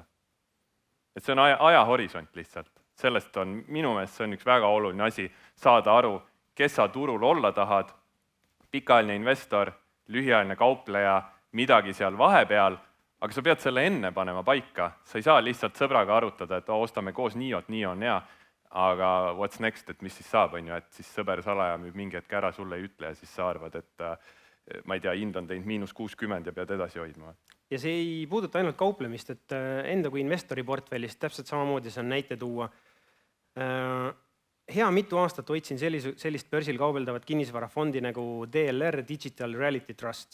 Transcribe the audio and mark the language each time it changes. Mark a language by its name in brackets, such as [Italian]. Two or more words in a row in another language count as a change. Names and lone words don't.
[Estonian] Et see on ajahorisont lihtsalt. Sellest on, minu meelest see on üks väga oluline asi, saada aru, kes sa turul olla tahad, pikaajaline investor, lühiajaline kaupleja, midagi seal vahepeal, aga sa pead selle enne panema paika. Sa ei saa lihtsalt sõbraga arutada, et ostame koos Niot, Nio on hea, aga [English] what's next, [Estonian] et mis siis saab, on ju, et siis sõber salaja müüb mingi hetk ära, sulle ei ütle ja siis sa arvad, et ma ei tea, hind on teinud -60 ja pead edasi hoidma. Ja see ei puuduta ainult kauplemist, et enda kui investori portfellist täpselt samamoodi see on näite tuua. Hea mitu aastat hoidsin sellist börsil kaubeldavat kinnisvarafondi nagu DLR, Digital Reality Trust.